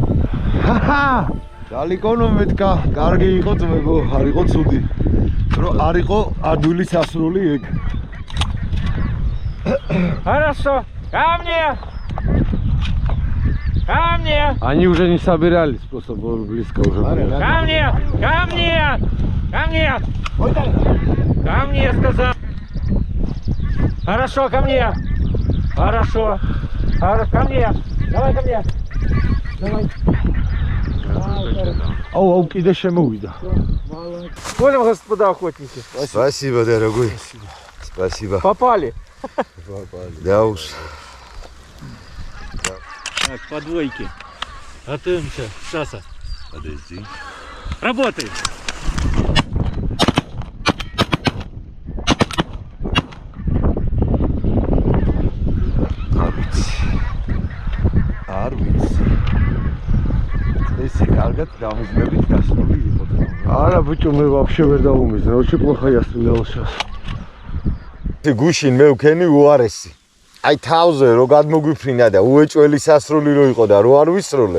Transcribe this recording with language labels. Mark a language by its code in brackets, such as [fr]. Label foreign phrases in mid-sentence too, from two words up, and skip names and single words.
[ka] დალიკონო მეთქა. კარგი იყო ძმებო, არ იყო ცუდი. რომ არ იყო ადვილი სასრული ეგ. [ru] Хорошо. Ко мне! Ко мне! Они уже не собирались, просто близко уже были. Ко мне! Ко мне! Ко мне! Ко мне, сказал. Хорошо, ко мне. Хорошо. Ко мне. Давай ко мне. Давай. [ka] აუ, კიდე შემოვიდა. [ru] Понял, господа охотники? Спасибо, дорогой. Спасибо. Попали. Да уж. Так, по двойке. Готовимся. Шаса. Подожди. Работаем. [ka] არ ვიცი. ესე კარგად დამიზნებით გასული იყო. არა ბიჭო, მე вообще ვერ დავუმიზნე. [ru] Очень плохо я стрелял сейчас. [ka] გუშინ მე ვქენი უარესი. აი თავზე რო გადმოგვიფრინა და უეჭველი სასრული რო იყო და რო არ ვისროლე.